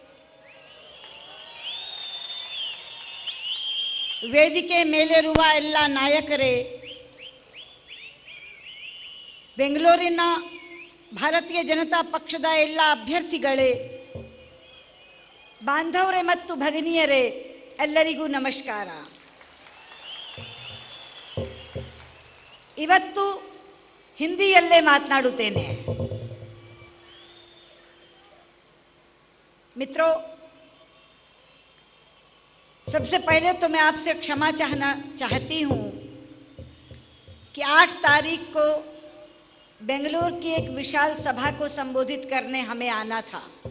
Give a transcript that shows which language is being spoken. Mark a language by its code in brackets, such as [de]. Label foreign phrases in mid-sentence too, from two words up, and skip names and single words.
[kn] ವೇದಿಕೆ ಮೇಲಿರುವ ಎಲ್ಲ ನಾಯಕರೇ, ಬೆಂಗಳೂರಿನ ಭಾರತೀಯ ಜನತಾ ಪಕ್ಷದ ಎಲ್ಲ ಅಭ್ಯರ್ಥಿಗಳೇ, ಬಾಂಧವರೇ ಮತ್ತು ಭಗಿನಿಯರೇ, ಎಲ್ಲರಿಗೂ ನಮಸ್ಕಾರ. ಇವತ್ತು ಹಿಂದಿಯಲ್ಲೇ ಮಾತನಾಡುತ್ತೇನೆ. [hi] मित्रों, सबसे पहले तो मैं आपसे क्षमा चाहती हूँ कि 8 तारीख को बेंगलुरु की एक विशाल सभा को संबोधित करने हमें आना था,